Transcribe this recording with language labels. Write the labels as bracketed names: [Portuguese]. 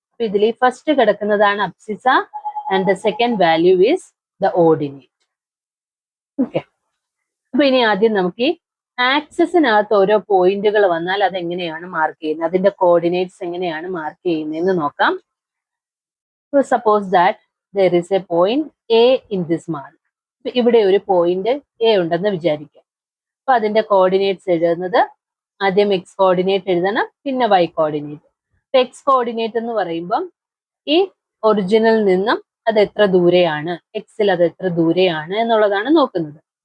[Malayalam] അപ്പൊ ഇതിൽ ഫസ്റ്റ് കിടക്കുന്നതാണ് [English] Abscissa and the second value is the ordinate. [Malayalam] Okay, അപ്പൊ ഇനി ആദ്യം നമുക്ക് ഈ ആക്സിസിനകത്ത് ഓരോ പോയിന്റുകൾ വന്നാൽ അതെങ്ങനെയാണ് മാർക്ക് ചെയ്യുന്നത്, അതിന്റെ കോർഡിനേറ്റ്സ് എങ്ങനെയാണ് മാർക്ക് ചെയ്യുന്നതെന്ന് നോക്കാം. [English] Suppose that there is a point A in this mark. [Malayalam] ഇവിടെ ഒരു പോയിന്റ് എ ഉണ്ടെന്ന് വിചാരിക്കാം. അപ്പൊ അതിന്റെ കോർഡിനേറ്റ്സ് എഴുതുന്നത് ആദ്യം എക്സ് കോർഡിനേറ്റ് എഴുതണം, പിന്നെ വൈ കോർഡിനേറ്റ്. എക്സ് കോർഡിനേറ്റ് എന്ന് പറയുമ്പം ഈ ഒറിജിനിൽ നിന്നും അത് എത്ര ദൂരെയാണ്, എക്സിൽ അത് എത്ര ദൂരെയാണ് എന്നുള്ളതാണ് നോക്കുന്നത്.